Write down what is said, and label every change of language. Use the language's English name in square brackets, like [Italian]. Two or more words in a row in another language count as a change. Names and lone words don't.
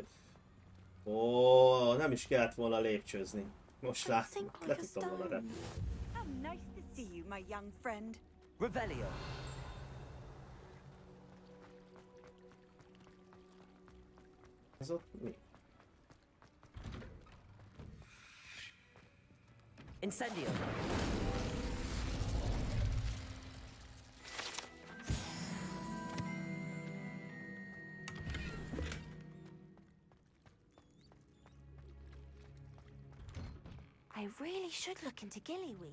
[Hungarian] Ó, nem is kellett volna lépcsőzni. Most láttam, le tudtam volna repülni. [English] How nice to see you, my young friend. Revelio. [Hungarian] Ez ott mi? Incendio. [English] I really should look into Gillyweed.